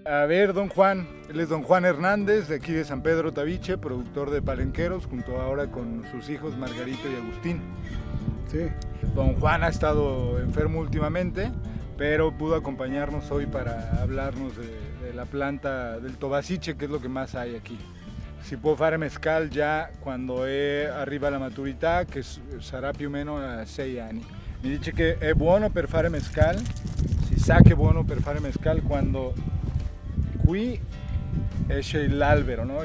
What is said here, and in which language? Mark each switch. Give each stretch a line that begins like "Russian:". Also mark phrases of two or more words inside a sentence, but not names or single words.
Spanish: ver, don Juan, él es don Juan Hernández, de aquí de San Pedro Tabiche, productor de palenqueros, junto ahora con sus hijos Margarito y Agustín. Sí. Don Juan ha estado enfermo últimamente, pero pudo acompañarnos hoy para hablarnos de la planta del Tobaciche, que es lo que más hay aquí.
Italian: Si può fare mescal già quando è arriva la maturità, che sarà più o meno a 6 anni. Mi dice che è buono per fare mescal, si sa che è buono per fare mescal quando qui esce l'albero, no?